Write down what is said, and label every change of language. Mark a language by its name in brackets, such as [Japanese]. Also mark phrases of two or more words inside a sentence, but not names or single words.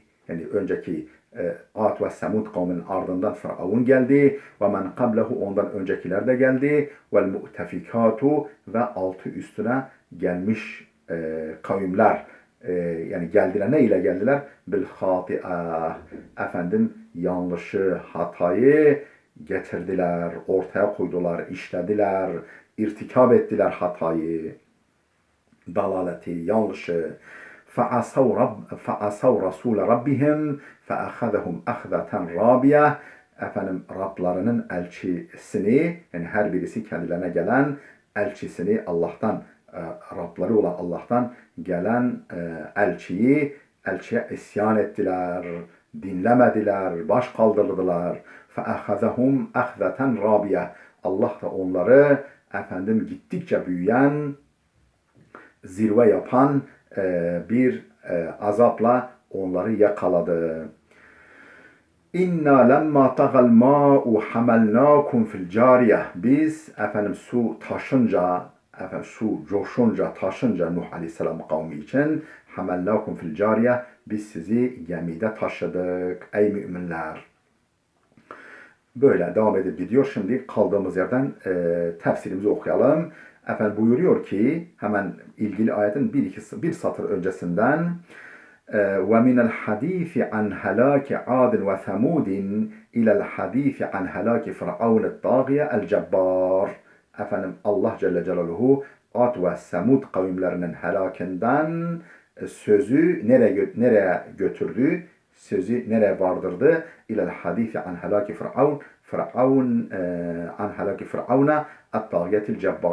[Turkish] Yani önceki Ad ve Semud kavminin ardından Firavun geldi ve [Arabic] مَنْ قَبْلَهُ [Turkish] ondan öncekiler de geldi [Arabic] وَالْمُؤْتَفِكَاتُ [Turkish] ve altı üstüne gelmiş kavimler yani geldiler, ne ile geldiler? [Arabic] بِالْخَاطِئَةِ, [Turkish] yanlışı, hatayı getirdiler, ortaya koydular, işlediler, irtikab ettiler hatayı, dalaleti, yanlışı. [Arabic] فَعَصَوْا رَسُولَ رَبِّهِمْ فَأَخَذَهُمْ أَخْذَةً رَابِيَةً [Turkish] Rablarının elçisini, yani her birisi kendilerine gelen elçisini Allah'tan, Rabları olan Allah'tan gelen elçiye isyan ettiler, dinlemediler, baş kaldırdılar. [Arabic] فَأَخَذَهُمْ أَخْذَةً رَابِيَةً [Turkish] Allah da onları gittikçe büyüyen, zirve yapan bir azapla onları yakaladı. [Arabic] إنا لما طغى الماء حملناكم في الجارية. [Turkish] Biz su taşınca, su coşunca, taşınca Nuh Aleyhisselam kavmi için [Arabic] حملناكم في الجارية, [Turkish] biz sizi gemide taşıdık ey müminler. Böyle devam edip gidiyor. Şimdi kaldığımız yerden tefsirimizi okuyalım. Buyuruyor ki hemen ilgili ayetin bir satır öncesinden [Arabic] وَمِنَ الْحَد۪يثِ عَنْ هَلَاكِ عَادٍ وَثَمُودٍ اِلَى الْحَد۪يثِ عَنْ هَلَاكِ فِرْعَوْنِ الطَّاغِيَ الْجَبَّارِ [Turkish] Allah [Arabic] جل جلاله [Turkish] Ad ve Semud kavimlerinin helakinden sözü nereye götürdü? Sözü nereye vardırdı? [Arabic] إلى الحديث عن هلاك فرعون. عن هلاك فرعون الطاغية الجبار.